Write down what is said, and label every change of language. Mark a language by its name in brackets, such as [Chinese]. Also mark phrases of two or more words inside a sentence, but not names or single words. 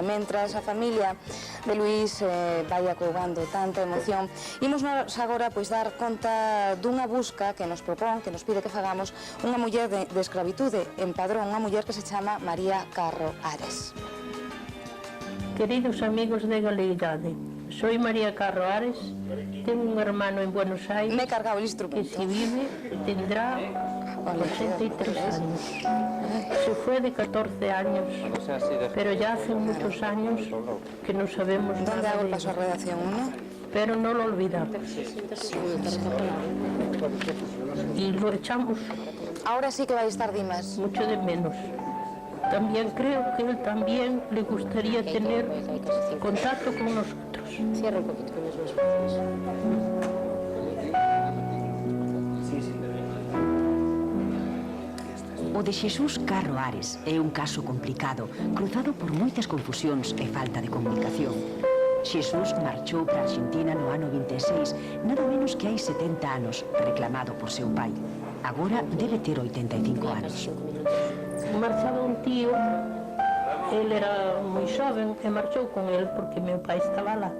[Galician] Mentras a familia de Luís vai acougando tanta emoción, imos nos agora pois dar conta dunha busca que nos propón, que nos pide que fagamos unha muller de escravitude en Padrón, unha muller que se chama María Carro Ares. [Spanish] Queridos amigos de Galeidade, soy María Carro Ares, tengo un hermano en Buenos Aires Me he cargado el que instrumento. si vive tendrá 83 años. Se fue de 14 años, pero ya hace muchos años que no sabemos ¿Dónde nada hago el de paso a él, redacción? ¿Uno? pero no lo olvidamos. Y lo echamos Ahora sí que [Galician] vai estar [Spanish] Dimas. mucho de menos. También creo que él también le gustaría tener contacto con nosotros. Cierra un poquito con los brazos. [Galician] O de Xesús Carro Ares é un caso complicado, cruzado por moitas confusións e falta de comunicación. Xesús marchou para a Argentina no ano 26, nada menos que hai 70 anos, reclamado por seu pai. Agora debe ter 85 anos. Marchaba un tío, él era moi xoven e marchou con él porque meu pai estaba lá.